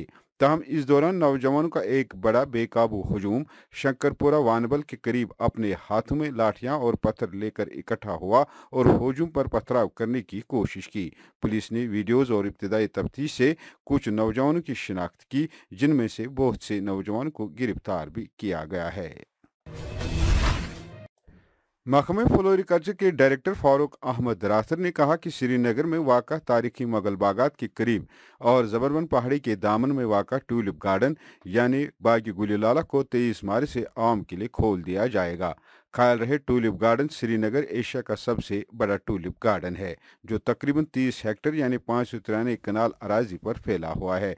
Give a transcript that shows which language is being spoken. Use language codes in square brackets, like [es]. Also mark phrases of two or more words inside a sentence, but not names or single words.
[ur] تاہم اس دوران نوجوانوں کا ایک بڑا بے قابو ہجوم شنکرپورہ وانبل کے قریب اپنے ہاتھوں میں لاٹھیاں اور پتھر لے کر اکٹھا ہوا اور ہجوم پر پتھراؤ کرنے کی کوشش کی. پولیس نے ویڈیوز اور ابتدائی تفتیش سے کچھ نوجوانوں کی شناخت کی، جن میں سے بہت سے نوجوانوں کو گرفتار بھی کیا گیا ہے. محکمہ فلوریکلچر کے ڈائریکٹر فاروق احمد راتھر نے کہا کہ سری نگر میں واقع تاریخی مغل باغات کے قریب اور زبروان پہاڑی کے دامن میں واقع [en] tulip garden [ur] یعنی باغ گلی لالہ کو 23 مارچ سے عوام کے لیے کھول دیا جائے گا۔ خیال رہے [en] tulip garden [ur] سری نگر ایشیا کا سب سے بڑا [en] tulip garden [ur] ہے جو تقریباً 30 ہیکٹر یعنی 593 کنال اراضی پر پھیلا ہوا ہے۔